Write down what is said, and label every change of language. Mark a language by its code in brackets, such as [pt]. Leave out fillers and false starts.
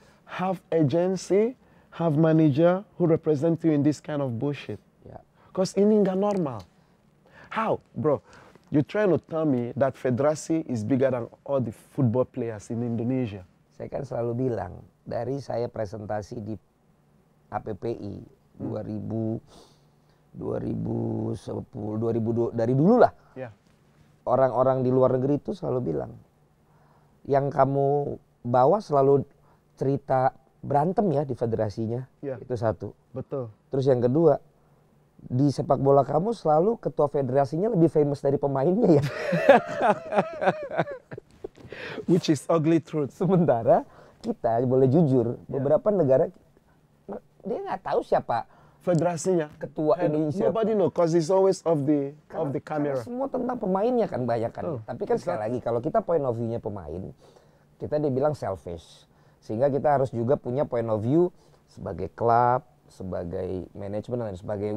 [en] Have agency, have manager who represent you in this kind of bullshit. [id] Ya. Cause ini nggak normal. [en] How, [id] bro? [en] You trying to tell me that federasi is bigger than all the football players in Indonesia? [id] Saya kan selalu bilang dari saya presentasi di APPI 2010, 2002 dari dulu lah. [en] Yeah. [id] Orang-orang di luar negeri itu selalu bilang yang kamu bawa selalu cerita berantem ya di federasinya. [en] Yeah. [id] Itu satu. Betul. Terus yang kedua, di sepak bola kamu selalu ketua federasinya lebih famous dari pemainnya ya. [en] Which is ugly truth. [id] Sementara kita boleh jujur, beberapa negara dia nggak tahu siapa federasinya, ketua ini siapa. [en] Nobody know, cause it's always of the camera. [id] Karena semua tentang pemainnya kan banyak kan. Tapi kan sekali lagi kalau kita point of view-nya pemain, kita dibilang selfish. Sehingga kita harus juga punya point of view sebagai klub, sebagai manajemen dan sebagainya.